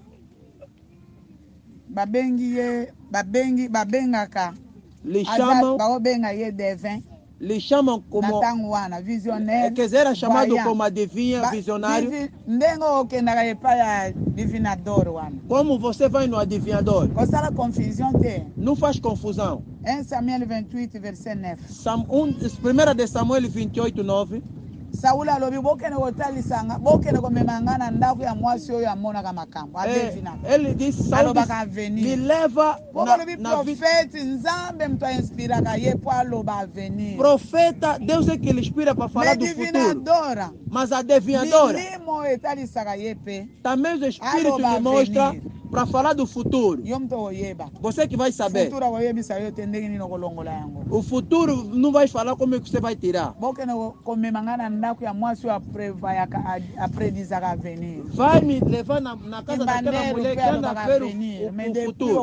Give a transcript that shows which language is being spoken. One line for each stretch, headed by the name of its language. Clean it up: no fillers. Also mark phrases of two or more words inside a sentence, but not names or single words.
Portuguese: Lhe chamam como quer dizer, era chamado como adivinha, visionário. Como você vai no adivinhador? Não faz confusão. 1 Samuel 28, verset 9. 1 de Samuel 28, 9.
Lingala: Saul alobi bokene kotalisanga bokene komemanga na ndako ya mwasi oyo amonaka makambo adevina.
Portuguese: Ele disse Saul me leva
Lingala: na profeta nzambe mtu inspiraka ye po aloba avenir.
Portuguese: Profeta, Deus é que ele inspira para falar do futuro. Mas adivinhadora
Lingala: milimo etalisaka ye pe.
Portuguese: Também o Espírito lhe mostra para falar do futuro. Você que vai saber. O futuro não vai falar como é que você vai tirar. Vai me levar na casa daquela mulher que anda a ver o futuro.